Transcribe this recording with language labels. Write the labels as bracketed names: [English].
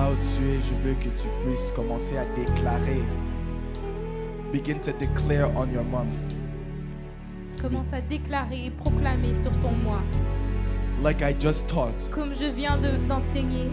[French] je veux que tu puisses commencer à déclarer. [English] Begin to declare on your month. [French] Commence à déclarer et proclamer sur ton mois. [English] Like I just taught, [French] Comme je viens d'enseigner,